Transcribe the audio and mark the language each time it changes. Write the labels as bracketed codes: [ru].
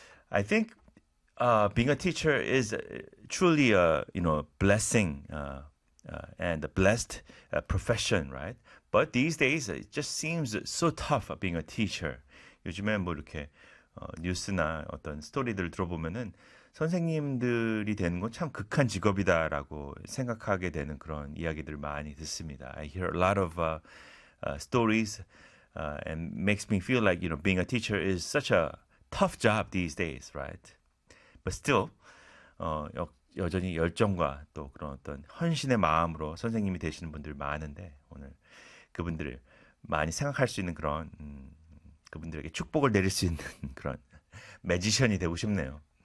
[en] I think being a teacher is truly a blessing and a blessed profession, right? But these days, it just seems so tough being a teacher. [ko] 요즘에 뭐 이렇게 뉴스나 어떤 스토리들을 들어보면은 선생님들이 되는 건 참 극한 직업이다라고 생각하게 되는 그런 이야기들을 많이 듣습니다. [en] I hear a lot of stories and makes me feel like, you know, being a teacher is such a tough job these days, right? But still, [ko] 여전히 열정과 또 그런 어떤 헌신의 마음으로 선생님이 되시는 분들 많은데 오늘 그분들을 많이 생각할 수 있는 그런 그분들에게 축복을 내릴 수 있는 그런 매지션이 되고 싶네요.